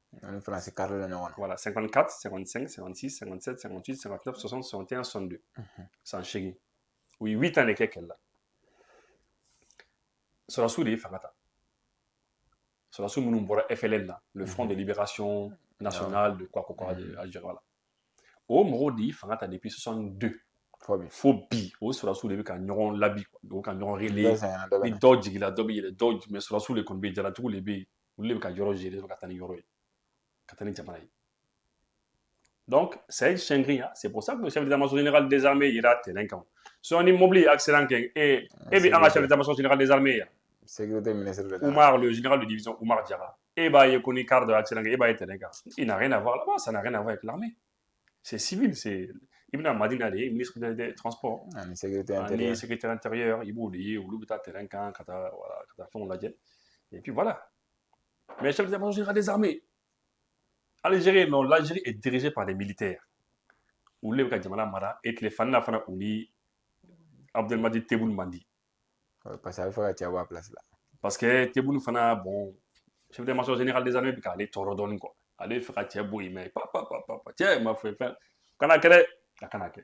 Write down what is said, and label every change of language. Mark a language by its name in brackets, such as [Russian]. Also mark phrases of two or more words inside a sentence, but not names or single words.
[Bambara] voilà 54 55 56 57 58 59 60 61 62 [French] c'est un chèque oui 8 ans [Bambara] de kɛkɛla là sɔrɔsiw de ye fanga ta sɔrɔsiw minnu bɔra FLN là [French] le Front de Libération Nationale de quoi de Algérie voilà [Bambara] o mɔgɔw de ye fanga ta depuis 62 fo bi o sɔrɔsiw de bɛ ka ɲɔgɔn labi o ka ɲɔgɔn relayer ni dɔw jigila dɔ bɛ yɛlɛ dɔw mais sɔrɔsiw de kɔni bɛ yen jalatigiw de bɛ yen olu de bɛ ka yɔrɔ gérer ka taa ni yɔrɔ ye ka taa ni jamana ye donc Saïd Chengrinya [French] c'est pour ça que le chef d'état-major général des armées [Bambara] yera terrain kan so ni mobili accident kɛ e bɛ an ka [French] chef d'état-major général des armées [Bambara] yan [French] sécurité ministre de Oumar le général de division Oumar Diarra [Bambara] e b'a ye ko ni car de accident kɛ e b'a ye terrain kan [French] il n'a rien à voir là-bas ça n'a rien à voir avec l'armée c'est civil c'est Ibn Madina de ministre des transports [Bambara] ani sécurité intérieure il b'o de ye olu bɛ taa terrain kan ka taa fɛnw lajɛ [French] et puis voilà mais chef d'état-major général des armées Algérie non l'Algérie est dirigée par des militaires [Bambara] olu de bɛ ka jamana mara et tile fana fana u ni Abdelmadjid Tebboune mandi [French] parce que [Bambara] a bɛ fɛ ka cɛ bɔ a place la [French] parce que [Bambara] Tebboune fana bon [French] chef d'état-major général des armées [Bambara] bɛ k'ale tɔɔrɔ dɔɔnin quoi ale bɛ fɛ ka cɛ bɔ yen mais cɛ ma fɔ fɛn kana kɛ dɛ a kana kɛ